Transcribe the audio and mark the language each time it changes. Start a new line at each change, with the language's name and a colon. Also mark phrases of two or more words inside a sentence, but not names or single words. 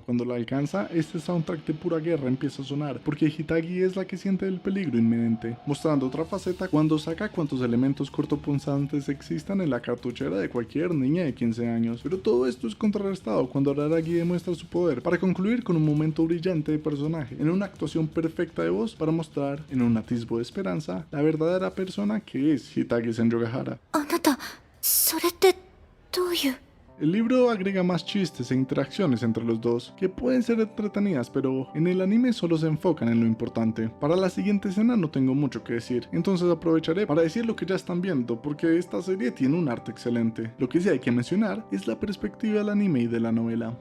Spanish: Cuando la alcanza, este soundtrack de pura guerra empieza a sonar, porque Hitagi es la que siente el peligro inminente, mostrando otra faceta cuando saca cuantos elementos cortopunzantes existan en la cartuchera de cualquier niña de 15 años. Pero todo esto es contrarrestado cuando Araragi demuestra su poder, para concluir con un momento brillante de personaje, en una actuación perfecta de voz para mostrar, en un atisbo de esperanza, la verdadera persona que es Hitagi Senjogahara.
Japanese: あなた、それってどういう。
Spanish: El libro agrega más chistes e interacciones entre los dos, que pueden ser entretenidas, pero en el anime solo se enfocan en lo importante. Para la siguiente escena no tengo mucho que decir, entonces aprovecharé para decir lo que ya están viendo, porque esta serie tiene un arte excelente. Lo que sí hay que mencionar es la perspectiva del anime y de la novela.